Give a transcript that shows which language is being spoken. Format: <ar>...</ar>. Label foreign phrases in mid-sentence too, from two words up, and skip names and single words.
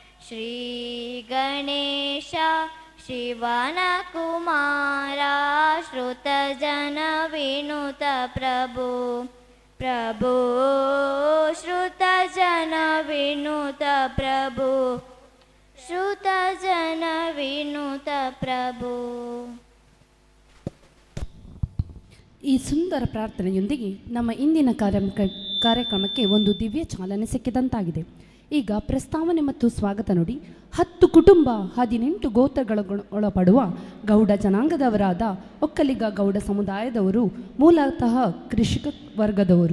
<sa>श्रीगणेश शिवन कुमार श्रुतजन विनुत प्रभु प्रभु श्रुतजन विनुत प्रभु श्रुतजन विनुत प्रभु.</sa> <kn>ಈ ಸುಂದರ ಪ್ರಾರ್ಥನೆಯೊಂದಿಗೆ ನಮ್ಮ ಇಂದಿನ ಕಾರ್ಯಕ್ರಮಕ್ಕೆ ಒಂದು ದಿವ್ಯ ಚಾಲನೆ ಸಿಕ್ಕಿದಂತಾಗಿದೆ. ಈಗ ಪ್ರಸ್ತಾವನೆ ಮತ್ತು ಸ್ವಾಗತ ನುಡಿ 10 ಕುಟುಂಬ 18 ಗೋತ್ರಗಳೊಳಪಡುವ ಗೌಡ ಜನಾಂಗದವರಾದ ಒಕ್ಕಲಿಗ ಗೌಡ ಸಮುದಾಯದವರು ಮೂಲತಃ ಕೃಷಿಕ ವರ್ಗದವರು.</kn>